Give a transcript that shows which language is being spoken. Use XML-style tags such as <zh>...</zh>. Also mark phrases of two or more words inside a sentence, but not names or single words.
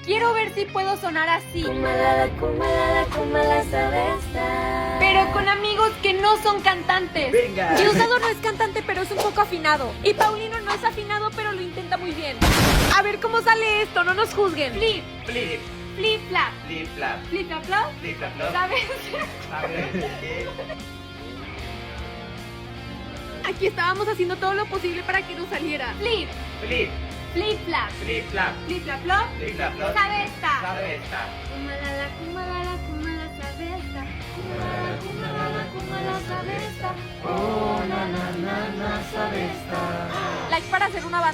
<es>Quiero ver si puedo sonar así. Kumalala, kumalala, kumala sabesta. Pero con amigos que no son cantantes. Venga. Diosdado no es cantante, pero es un poco afinado. Y Paulino no es afinado, pero lo intenta muy bien. A ver cómo sale esto, no nos juzguen. Flip, Flip, flip, flap. flip, flap, Flip, flap, flap. flip, flap, flop. ¿Sabes? ¿Sabes qué? Aquí estábamos haciendo todo lo posible para que no saliera. Flip, Flip, flip, flap. flip, flap, Flip, flap, flop. flip, flap, flop. Sabesta. Sabesta. Kumalala, kumalala, kumala sabesta. Kumalala, kumalala, kumala sabesta. Oh, na, na, na, na, sabesta. Like para hacer una banda.</es>